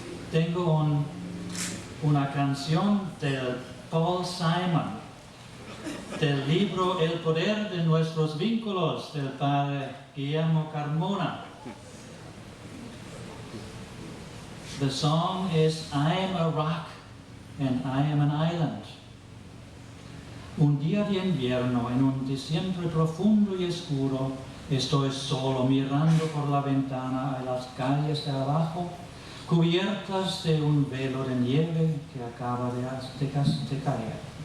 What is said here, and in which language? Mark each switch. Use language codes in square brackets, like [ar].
[es] Tengo una canción del Paul Simon, del libro El poder de nuestros vínculos, del padre Guillermo Carmona. [en] The song is I am a rock and I am an island. [es] Un día de invierno, en un diciembre profundo y oscuro, estoy solo mirando por la ventana a las calles de abajo, cubiertas de un velo de nieve que acaba de caer.